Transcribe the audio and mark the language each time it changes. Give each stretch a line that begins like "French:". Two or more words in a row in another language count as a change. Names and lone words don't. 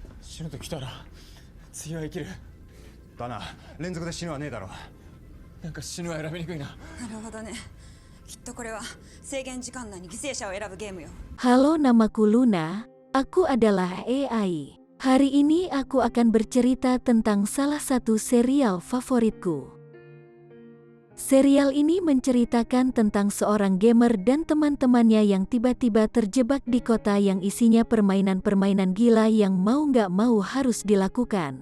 Japanese: 死ぬと来たら次は生きる。だな、連続で死ぬはねえだろ。なんか死ぬは選びにくいな。なるほどね。きっとこれは制限時間内に犠牲者を選ぶゲームよ。
Indonesian: Halo, namaku Luna. Aku adalah AI. Hari ini aku akan bercerita tentang salah satu serial favoritku. Serial ini menceritakan tentang seorang gamer dan teman-temannya yang tiba-tiba terjebak di kota yang isinya permainan-permainan gila yang mau nggak mau harus dilakukan.